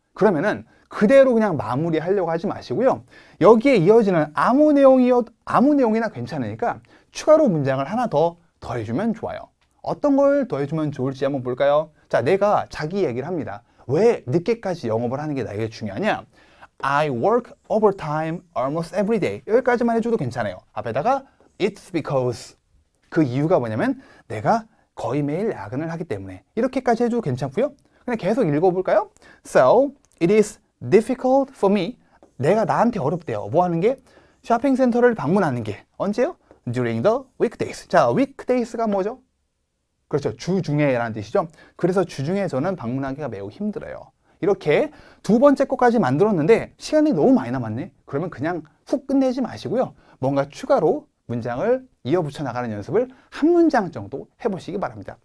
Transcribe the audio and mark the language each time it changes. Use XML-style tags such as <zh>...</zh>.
<ko>그러면은 그대로 그냥 마무리하려고 하지 마시고요. 여기에 이어지는 아무 내용이나 괜찮으니까 추가로 문장을 하나 더 더해주면 좋아요. 어떤 걸 더해주면 좋을지 한번 볼까요? 자, 내가 자기 얘기를 합니다. 왜 늦게까지 영업을 하는 게 나에게 중요하냐?</ko> <en>I work overtime almost every day.</en> <ko>여기까지만 해줘도 괜찮아요.</ko> <en>앞에다가 It's because.</en> <ko>그 이유가 뭐냐면 내가 거의 매일 야근을 하기 때문에. 이렇게까지 해줘도 괜찮고요. 그냥 계속 읽어볼까요?</ko> <en>So, it is difficult for me.</en> <ko>내가 나한테 어렵대요. 뭐 하는 게? 쇼핑센터를 방문하는 게. 언제요?</ko> <en>During the weekdays.</en> <ko>자, weekdays가 뭐죠? 그렇죠. 주중에라는 뜻이죠. 그래서 주중에 저는 방문하기가 매우 힘들어요. 이렇게 두 번째 것까지 만들었는데 시간이 너무 많이 남았네. 그러면 그냥 훅 끝내지 마시고요. 뭔가 추가로 문장을 이어붙여 나가는 연습을 한 문장 정도 해보시기 바랍니다.</ko>